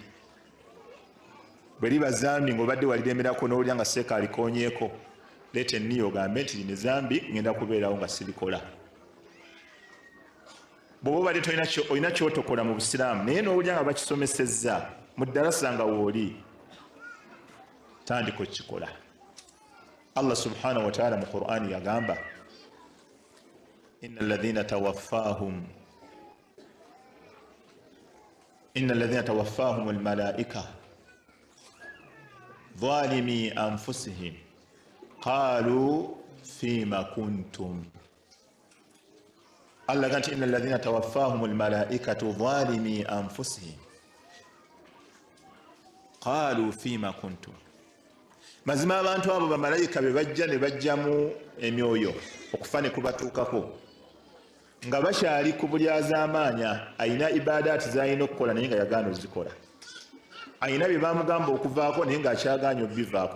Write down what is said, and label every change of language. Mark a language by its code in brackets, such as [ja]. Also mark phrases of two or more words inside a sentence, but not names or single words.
[lg] Bwe liba zambi ng'obadde waliremerako n'owulira nga seeka alikonyeeko, leeta enniyo ogambe nti lino zambi ngenda kubeerawo nga sirikola. Bw'oba obadde olina kyotokola mu busiraamu naye n'owulira nga bakisomesezza mu ddarasa nga wooli, tandika okikola. [ar] الله سبحانه وتعالى [lg] mu Qur'ani yagamba [ar] إن الذين توفاهم الملائكة ظالمي أنفسهم قالوا فيم كنتم. Allah ganti إن الذين توفاهم الملائكة ظالمي أنفسهم قالوا فيم كنتم. [lg] Mazima abantu abo bamalayika be bajja ne bajjamu emyoyo okufa ne kubatuukako nga bakyali ku bulyazaamaanya, ayina ibadaati z'alina okukola naye nga yagaana ozikola, ayina bye bamugamba okuvaako naye ng'akyagaanya obivaako.